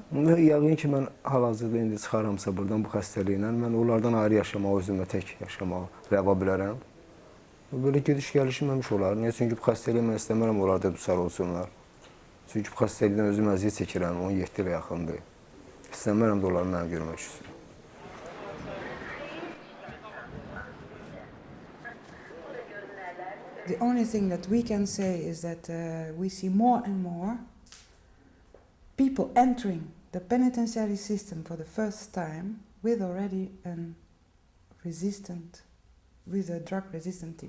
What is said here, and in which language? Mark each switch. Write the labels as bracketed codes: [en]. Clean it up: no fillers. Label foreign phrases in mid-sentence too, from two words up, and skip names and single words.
[az] Yəqin ki, mən hal-hazırda indi çıxaramsa buradan bu xəstəliklə, mən onlardan ayrı yaşamağı, özümlə tək yaşamağı rəva bilərəm. Böyle gediş-gəlişməmiş olar. Niyə? Çünki bu xəstəliyi mən istəmərəm, onlar da düçar olsunlar. Çünki bu xəstəlikdən özüm əziyyət çəkirəm, 17 ilə yaxındır. İstəmərəm də onları mənə görmək üçün. [en] The only thing that we can say is that we see more and more people entering the penitentiary system for the first time with already a drug-resistant TB.